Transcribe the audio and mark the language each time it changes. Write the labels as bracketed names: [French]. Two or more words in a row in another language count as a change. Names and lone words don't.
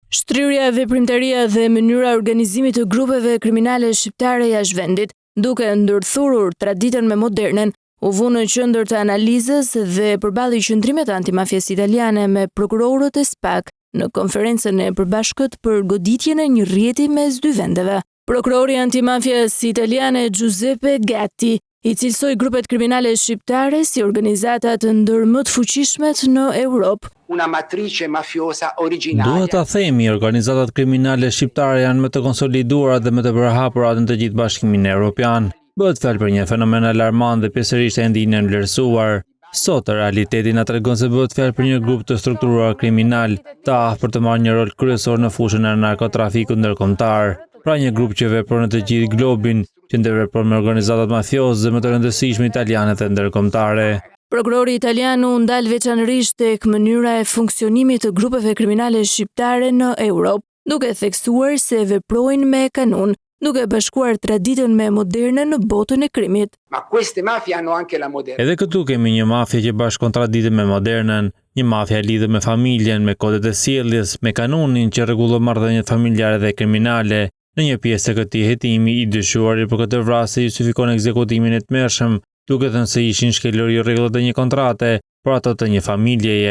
[Albanian] Shtrirja, veprimtaria dhe mënyra organizimit të grupeve kriminale shqiptare jashtë vendit, duke ndërthurur traditën me modernën, u vu në qendër të analizës dhe përballi qendrimet antimafjes italiane me prokurorët e SPAK në konferencën e përbashkët për goditjen e një rrjeti mes dy vendeve. Prokurori antimafjes italiane Giuseppe Gatti i cilësoi grupet kriminale shqiptare si organizatat ndër më të fuqishmet në Europë. [Italian] Una matrice mafiosa originaria. [Albanian] Duhet ta themi, organizatat kriminale shqiptare janë më të konsoliduara dhe më të përhapura në të gjithë Bashkimin Evropian. Bëhet fjalë për një fenomen alarmant dhe pjesërisht ende i nënvlerësuar. Sot realiteti na tregon se bëhet fjalë për një grup të strukturuar kriminal, të afër të marrë një rol kryesor në fushën e narkotrafikut ndërkombëtar. Pra një grup që vepron në të gjithë globin, që ndërvepron me organizatat mafioze dhe më të rëndësishme italiane dhe ndërkombëtare. Prokurori italian u ndal veçanërisht tek mënyra e funksionimit të grupeve kriminale shqiptare në Europë, duke theksuar se veprojnë me kanun, duke bashkuar traditën me modernën në botën e krimit. [Italian] Ma queste mafie hanno anche la moderna. [Albanian] Edhe këtu kemi një mafje që bashkon traditën me modernën, një mafje e lidhur me familjen, me kodet e sjelljes, me kanunin që rregullon marrëdhëniet familjare dhe kriminale. Në një pjesë të këtij hetimi i dyshuari për këtë vrasje justifikon ekzekutimin e tmerrshëm, duke thënë se ishin shkelur jo rregullat e një kontrate, por ato të një familjeje.